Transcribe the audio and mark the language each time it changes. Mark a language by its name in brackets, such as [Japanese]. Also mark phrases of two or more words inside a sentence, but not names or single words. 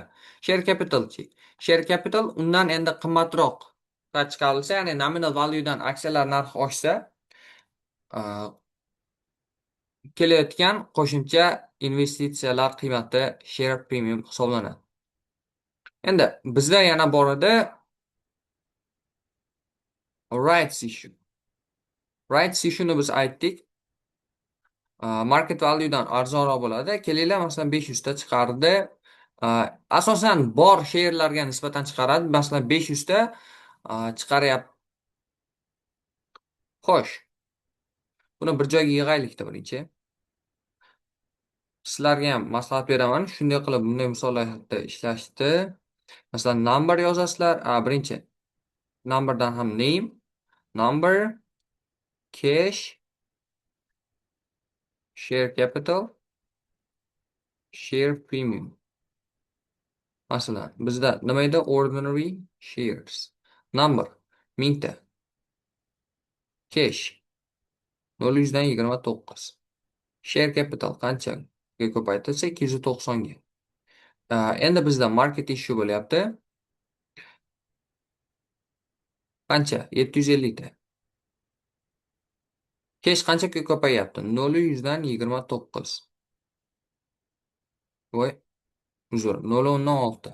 [English] Share capitalchi. [Uzbek] Share capital undan endi qimmatroq chiqarilsa, ya'ni [English] nominal valuedan [Uzbek] aksiyalar narxi oshsa, kelayotgan qo'shimcha investitsiyalar qiymati [English] share premium [Uzbek] hisoblanadi. Endi bizda yana bor edi [English] rights issue. Rights issue'ni [Uzbek] biz aytdik. [English] Market valuedan [Uzbek] arzonroq bo'ladi. Kelinglar masalan 500 ta chiqardi. Asosan bor sheerlarga nisbatan chiqaradi. Masalan 500 ta chiqaryapti. Xo'sh. Buni bir joyga yig'aylikda birinchi. Sizlarga ham maslahat beraman. Shunday qilib bunday misollarda ishlashdi. Masalan number yozasizlar. [English] Birinchi numberdan ham name, number, cash, share capital, share premium. [Uzbek] Masalan, bizda nima edi? [English] Ordinary shares. Number 1000 ta. [Uzbek] Cash 0,129. [English] Share capital [Uzbek] qanchaga ko'paytirsa 290 ga. Endi bizda [English] market issue [Uzbek] bo'lyapti. Qancha? 750 ta. Cash qanchaga ko'payyapti? 0,129. Voy, uzr, 0,16.